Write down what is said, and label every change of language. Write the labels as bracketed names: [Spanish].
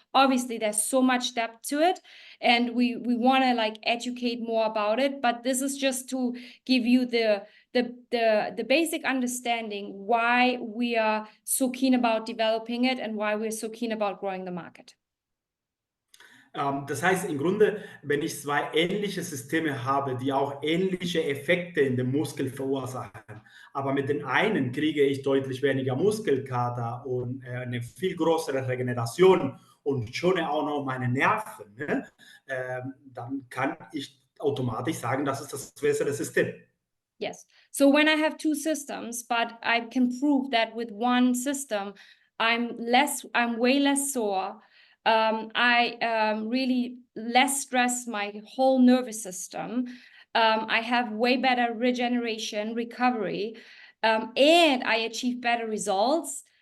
[English] Obviously, there's so much depth to it, and we want to like educate more about it. But this is just to give you the basic understanding why we are so keen about developing it and why we're so keen about growing the market. [German] Das heißt im Grunde, wenn ich zwei ähnliche Systeme habe, die auch ähnliche Effekte in dem Muskel verursachen, aber mit den einen kriege ich deutlich weniger Muskelkater und eine viel größere Regeneration und schone auch noch meine Nerven, ne? Dann kann ich automatisch sagen, das ist das bessere System. [English] Yes. So when I have two systems, but I can prove that with one system, I'm way less sore. I really less stress my whole nervous system. I have way better regeneration, recovery, and I achieve better results.